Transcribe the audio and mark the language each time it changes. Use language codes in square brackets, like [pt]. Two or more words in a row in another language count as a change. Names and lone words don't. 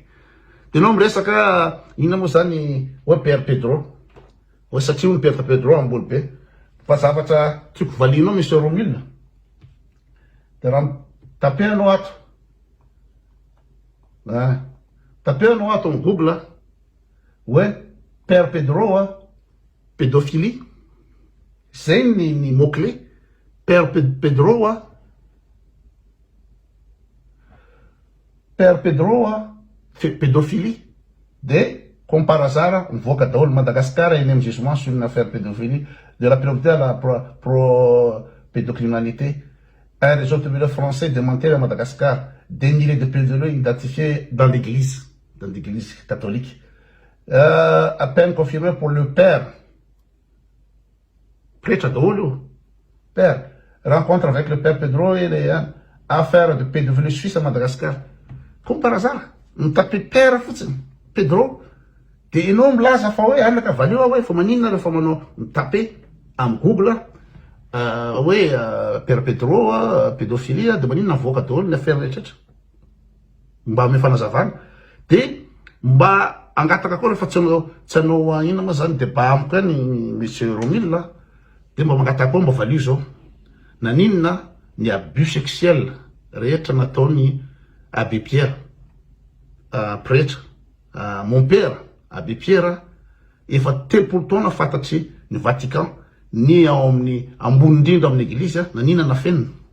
[mg] De nao miresaka ina moa zany hoe Père Pedro, hoe satria ny Père Pedro ambony be, fa zavatra tiako valinao Monsieur Romila. De raha tapehanao ato, tapehanao ato amin'ny Google hoe Père Pedro pédophilie, zay ny mot-clé. [fr] Père Pedro pédophilie, de comme par hasard [mg] mivoaka daholo Madagascar eny amin'ny [fr] jugement sur une affaire pédophilie de la priorité à la pédocriminalité. Un réseau tribunal français démantelé à Madagascar, des milliers de pédophiles identifiés dans l'église catholique. À peine confirmé pour le père. [mg] Prêtre daholo, père. [fr] Rencontre avec le père Pedro et les affaires de pédophilie suisse à Madagascar. Comme par hasard, on tapait père Pedro. [mg] De ianao milaza fa hoe anaka valio hoe fa maninona rehefa manao mitape amin'ny Google hoe Père Pedro pédophilie de maninona mivoaka daholo ny affaire rehetrrehetra mba ame fanazavana. De mba angataka koa rehefa tsy hanao ina moa zany débat amiko any Monsieur Romila, de mba mangataka koa mba valio zao naninona ny [fr] abus sexuel [mg] rehetra nataony Abbé Pierre [fr] prêtre mon père [mg] Abbé Pierre efa 30 taona fantatry ny Vatican ny ao amin'ny ambony indrindra amin'ny église nanina nafeniny.